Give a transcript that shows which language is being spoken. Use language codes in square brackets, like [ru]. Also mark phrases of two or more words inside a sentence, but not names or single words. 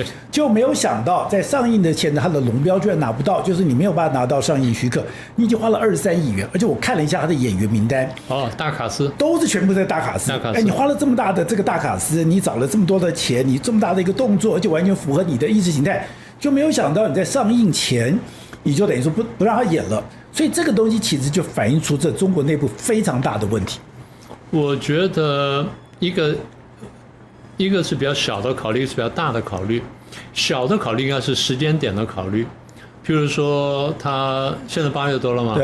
[zh] 就沒有想到在上映的前他的龍標居然拿不到，就是你沒有辦法拿到上映許可，你已經花了23億元，而且我看了一下他的演員名單，大卡司都是全部在大卡司，你花了這麼大的這個大卡司，你找了這麼多的錢，你這麼大的一個動作，而且完全符合你的意識形態，就沒有想到你在上映前你就等於說不讓他演了，所以這個東西其實就反映出這中國內部非常大的問題。我覺得一個是比較小的考慮，一個是比較大的考慮。小的考慮應該是時間點的考慮，譬如說他現在8月多了嘛，